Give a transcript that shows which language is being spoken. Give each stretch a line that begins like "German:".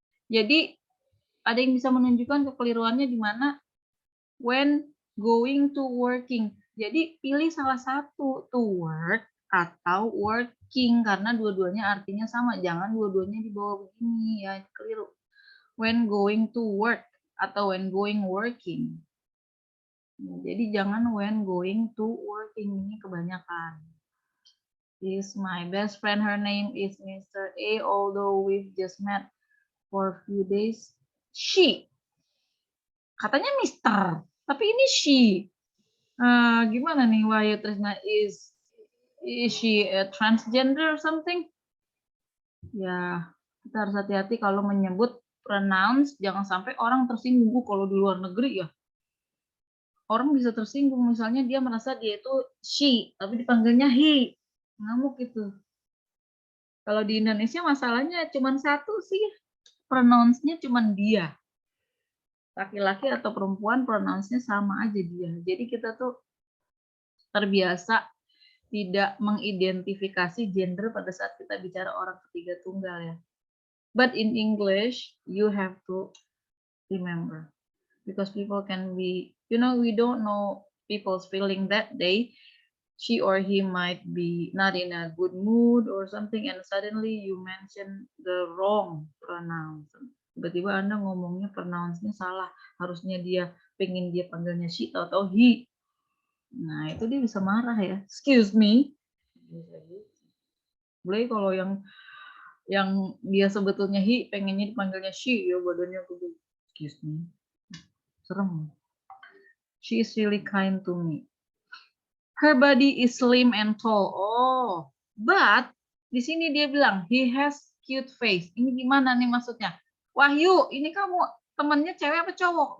Indonesian: Jadi ada yang bisa menunjukkan kekeliruannya di mana when going to working. Jadi pilih salah satu, to work atau working, karena dua-duanya artinya sama. Jangan dua-duanya dibawa begini ya, keliru. When going to work atau when going working. Jadi jangan when going to working, ini kebanyakan.
English: Is my best friend, her name is Mr. A, although we've just met for a few days. She.
Indonesian: Katanya Mr. Tapi ini she. Gimana nih Wahyu Trisna, is she a transgender or something? Ya, kita harus hati-hati kalau menyebut pronouns, jangan sampai orang tersinggung. Kalau di luar negeri ya, orang bisa tersinggung, misalnya dia merasa dia itu she, tapi dipanggilnya he. Ngamuk itu. Kalau di Indonesia masalahnya cuma satu sih, pronounce-nya cuma dia. Laki-laki atau perempuan pronounce-nya sama aja dia. Jadi kita tuh terbiasa tidak mengidentifikasi gender pada saat kita bicara orang ketiga tunggal ya.
English: But in English, you have to remember. Because people can be, we don't know people's feeling that day. She or he might be not in a good mood or something, and suddenly you mention the wrong pronoun.
Indonesian: Tiba-tiba Anda ngomongnya pronouns-nya salah. Harusnya dia pengen dia panggilnya she atau he. Nah, itu dia bisa marah ya. Excuse me. Boleh kalau yang dia sebetulnya he, pengennya dipanggilnya she, ya badannya gede.
English: Excuse me. Serem. She is really kind to me. Her body is slim and tall. Oh, but di sini dia bilang he has cute face.
Indonesian: Ini gimana nih maksudnya? Wahyu, ini kamu temennya cewek apa cowok?